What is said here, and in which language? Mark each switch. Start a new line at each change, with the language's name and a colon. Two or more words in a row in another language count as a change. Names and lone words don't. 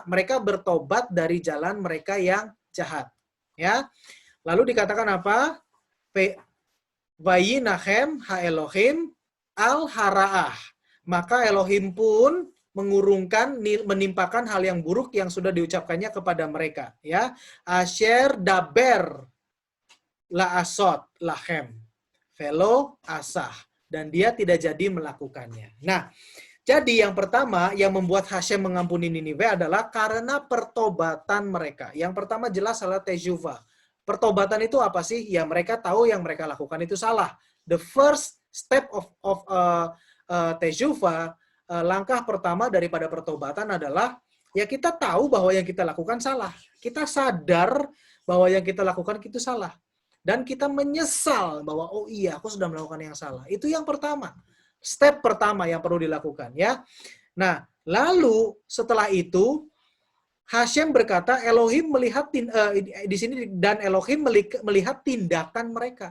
Indonesian: Mereka bertobat dari jalan mereka yang jahat. Ya. Lalu dikatakan apa?
Hebrew: וינחם האלהים על הרעה.
Indonesian: Maka Elohim pun mengurungkan, menimpakan hal yang buruk yang sudah diucapkannya kepada mereka. Ya,
Hebrew: אשר דבר לעשות להם ולא עשה.
Indonesian: Dan dia tidak jadi melakukannya. Nah, jadi yang pertama yang membuat Hashem mengampuni Niniwe adalah karena pertobatan mereka. Yang pertama jelas adalah teshuvah. Pertobatan itu apa sih? Ya, mereka tahu yang mereka lakukan itu salah.
English: The first step of teshuvah,
Indonesian: langkah pertama daripada pertobatan adalah ya kita tahu bahwa yang kita lakukan salah. Kita sadar bahwa yang kita lakukan itu salah. Dan kita menyesal bahwa oh iya, aku sudah melakukan yang salah. Itu yang pertama. Step pertama yang perlu dilakukan, ya. Nah, lalu setelah itu Hashem berkata, Elohim melihat di sini, dan Elohim melihat tindakan mereka.